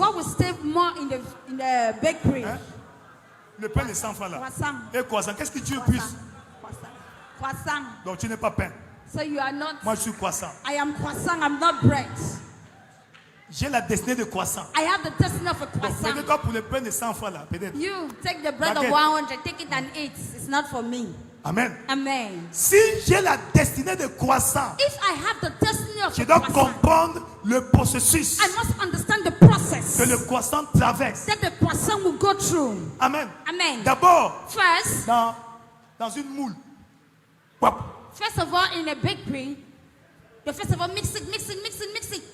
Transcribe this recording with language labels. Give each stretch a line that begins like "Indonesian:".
English: what will stay more in the bakery?
French: Hein? Le pain de 100 francs là. Croissant. Et croissant, qu'est-ce qui dure plus? Croissant. Donc tu n'es pas pain.
English: So you are not.
French: Moi, je suis croissant.
English: I am croissant. I'm not bread.
French: J'ai la destinée de croissant.
English: I have the destiny of a croissant.
French: Peut-être quoi pour le pain de 100 fois là, peut-être.
English: You take the bread
French: Baguette.
English: of 100, take it and eat. It's not for me. Amen. Amen.
French: Si j'ai la destinée de croissant,
English: If I have the destiny of
French: je
English: a
French: dois
English: croissant,
French: comprendre le processus
English: I must understand the process
French: que le croissant traverse.
English: that the croissant will go through. Amen. Amen.
French: D'abord,
English: First,
French: dans une moule. Wap.
English: first of all, in a bakery, you first of all mix it.